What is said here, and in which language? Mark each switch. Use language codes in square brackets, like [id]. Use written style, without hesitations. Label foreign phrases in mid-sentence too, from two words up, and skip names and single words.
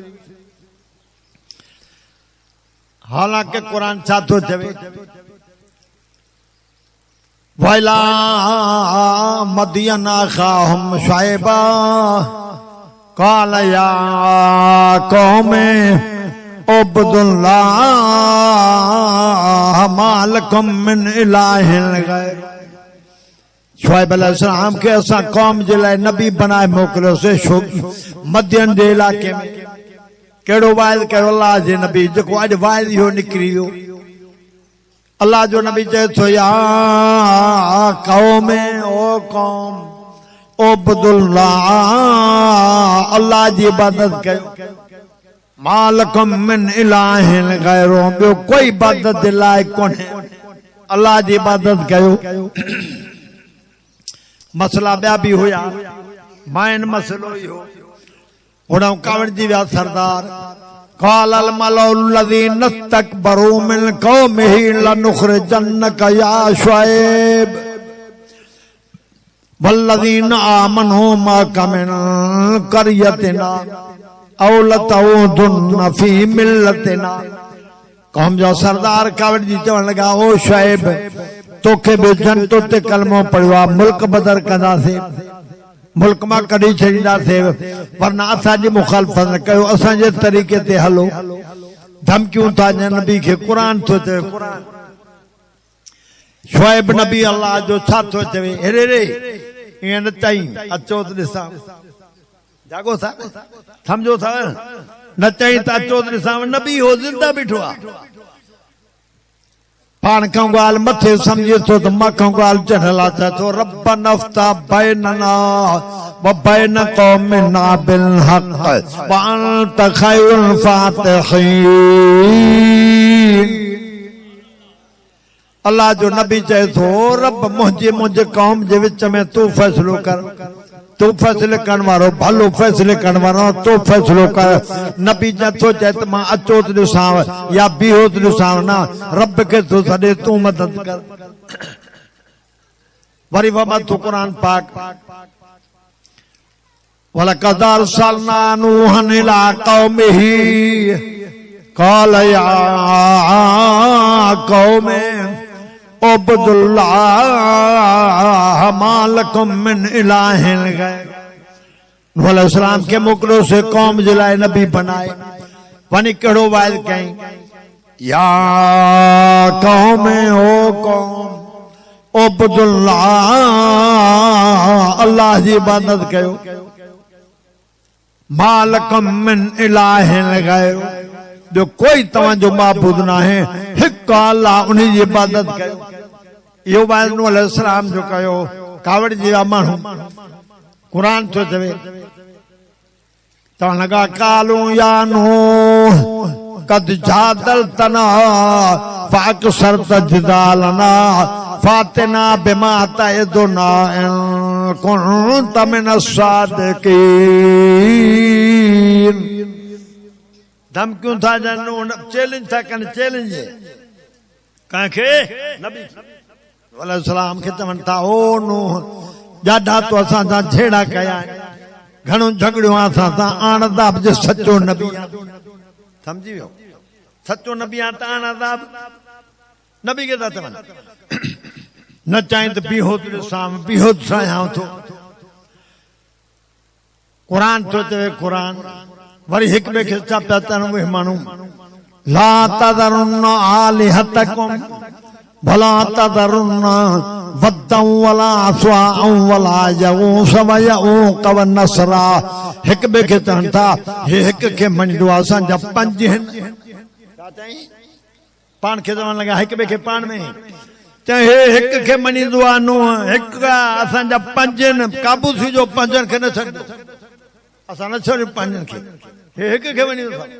[sd] हालांकि कुरान छा थो चवे [ar] وإلى مدين أخاهم شعيبا قال يا قوم اعبدوا الله ما لكم من إله غيره. [sd] शुऐब अलैहिस्सलाम के असां कौम जे लाइ नबी बनाए मोकिलियोसीं मदियन जे इलाइक़े में। कहिड़ो वाइद कयो अल्लाह जे नबी जेको अॼु वाइद इहो निकिरी वियो। अल्लाह जो नबी चए थो या कौम ओ कौम उब्दुल्लाह अल्लाह जी इबादत कयो [ar] ما لكم من إله [sd] गैरो ॿियो कोई इबादत जे लाइक़ कोन्हे अल्लाह जी इबादत कयो। मसला ॿिया बि हुया माइन मसलो इहो उणव कावड़ जी विया सरदार [ar] قال الملأ الذين استكبروا من قومه لنخرجنك يا شعيب والذين آمنوا معك من قريتنا أو لتعودن في ملتنا। [sd] قوم जो सरदार कावड़ जी चवण लगा ओ शुएब तोखे बि जनतो ते कलमो पढ़ियो आहे मुल्क बदर कंदासीं मुल्क मां कढी छॾींदासीं वरना असांजी मुखालफ़त न कयो असांजे तरीक़े ते हलो। धमकियूं था ॾियनि नबी खे क़ुरान थो चवे। शुएब नबी अल्लाह जो छा थो चवे हेरे रे ईअं न चई अचो त ॾिसां जागो था सम्झो था न चई त अचो त ॾिसां नबी हो ज़िंदा बीठो आहे पाण खां ॻाल्हि मथे सम्झे थो त मखां ॻाल्हि चढ़ियल आहे चए थो [ar] ربنا افتح بيننا وبين قومنا بالحق وأنت خير الفاتحين. [sd] अल्लाह जो नबी चए थो रब मुंहिंजे कौम जे विच में तूं फ़ैसिलो कर तू फैसले करण वारो भलो फैसले करण वारो तो फैसलो कर नबी नथो चए त मां अचो त ॾिसांव या बीहो त ॾिसांव न रब खे थो सॾे तूं मदद कर वरी वमा तू क़ुरान पाक [ar] ولقد أرسلنا نوحا إلى قومه قال يا قوم اعبدوا الله ما لكم من إله غيره [sd] नूह अलैहिस्सलाम के मोकिलियो से कौम जे लाइ नबी बनाए वञी कहिड़ो वाइद कई या क़ौम ओ क़ौम उब्दुल्लाह अल्लाह जी इबादत कयो [ar] ما لكم من إله غيره [sd] जो कोई तव्हांजो माबूद न आहे हिकु अल्लाह उन जी इबादत कयो इहो वाइद नूह अलैहिस्सलाम जो कयो कावड़ जी माण्हू कुरान थो चवे तव्हां लॻा [ar] قالوا يا نوح قد جادلتنا فأكثرت جدالنا فأتنا بما تعدنا إن كنت من [sd] अस्सादिकीन धमकियूं था ॾियनि चैलेंज था कनि चैलेंज कंहिंखे नबी अलैहिस्सलाम खे चवनि था ओ नूह ॾाढा तो असां सां झेड़ा कया घणो झगड़ियो असां सां आणदा जे सचो नबी समझी वियो सचो नबी आहे त आणदा नबी खे था चवनि न चाहे त बीहो त ॾिसां बीहो ठाहियां थो क़ुरान थो चवे क़ुरान वरी हिक ॿिए खे छा पिया चवनि उहे माण्हू [ar] لا تذرن آلهتكم ولا تذرن ودا ولا سواعا ولا يغوث ويعوق ونسرا [sd] हिक ॿिए खे चवनि था हे हिक खे मञींदो आहे असांजा पंज आहिनि छा चई पाण खे चवण लॻा हिक ॿिए खे पाण में चए हे हिक खे मञींदो आहे नूह हिक असांजा पंज आहिनि काबूसी जो पंजनि खे न छॾियो असां न छॾियो पंजनि खे हे हिक खे मञींदो